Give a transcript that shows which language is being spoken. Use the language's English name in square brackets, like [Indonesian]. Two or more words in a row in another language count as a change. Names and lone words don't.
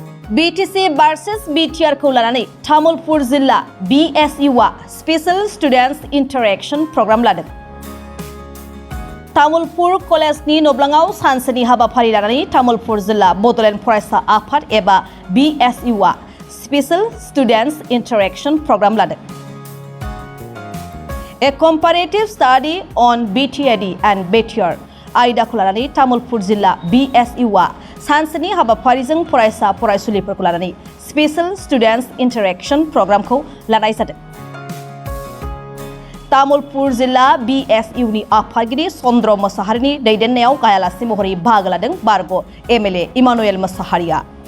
[English] BTC versus BTR [Bodo] खौ लानानै तामुलपुर जिल्ला BSU आ [English] special students interaction program [Bodo] लादों। तामुलपुर कलेजनि नब्लाङाव सानसेनि हाबाफारि लानानै तामुलपुर जिल्ला बड'लेण्ड फरायसा आफाद एबा BSU आ [English] special students interaction program [Bodo] लादों। [English] A comparative study on BTD and BTR [Bodo] आयदाखौ लानानै तामुलपुर जिल्ला BSU आ सानसेनि हाबाफारिजों फरायसा फरायसुलिफोरखौ लानानै स्पेशल स्टुडेन्टस इन्टारेक्शन प्रग्रामखौ लानाय जादों। तामुलपुर जिल्ला BSU नि आफादगिरि चन्द्र मोसाहारिनि दैदेननायाव गायालासे महरै बाहागो लादों बारग' MLA इमानुएल मोसाहारिया।